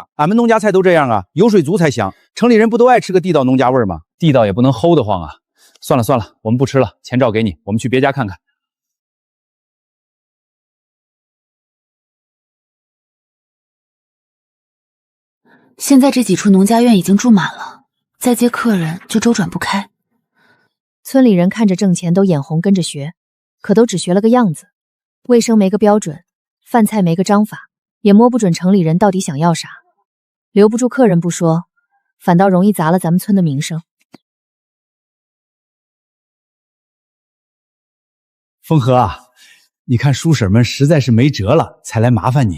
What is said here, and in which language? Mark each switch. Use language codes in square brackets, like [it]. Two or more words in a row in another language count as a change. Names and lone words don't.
[zh] 俺們農家菜都這樣啊，油水足才香。城裡人不都愛吃個地道農家味嗎？地道也不能齁得慌啊。算了算了，我们不吃了，錢照給你，我們去別家看看。現在這幾處農家院已經住滿了，再接客人就周轉不開。村裡人看着掙錢都眼紅跟着學，可都只學了個樣子，衛生沒個標準，飯菜沒個章法，也摸不準城裡人到底想要啥，留不住客人不說，反倒容易砸了咱們村的名聲。風和啊，你看叔嬸們實在是沒轍了，才來麻煩你。